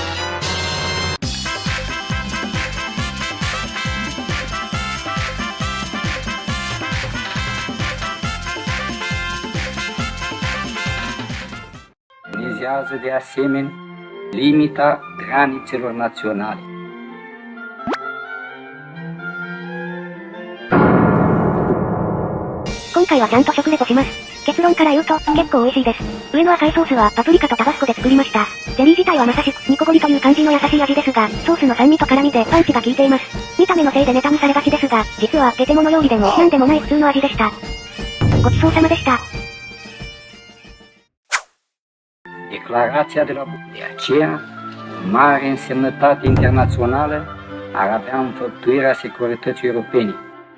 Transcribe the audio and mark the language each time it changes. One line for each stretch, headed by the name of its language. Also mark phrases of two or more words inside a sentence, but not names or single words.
Romanian: Vizează de asemenea limita granițelor naționale.
Japanese: 今回はちゃんと食レポします。結論から言うと、結構美味しいです。上の赤いソースはパプリカとタバスコで作りました。ゼリー自体はまさしくニコゴリという感じの優しい味ですが、ソースの酸味と辛味でパンチが効いています。見た目のせいでネタにされがちですが、実はゲテモノ料理でもなんでもない普通の味でした。ごちそうさまでした。
Romanian: Declarația de la București. De aceea, o mare însemnătate internațională ar avea înfăptuirea securității europene.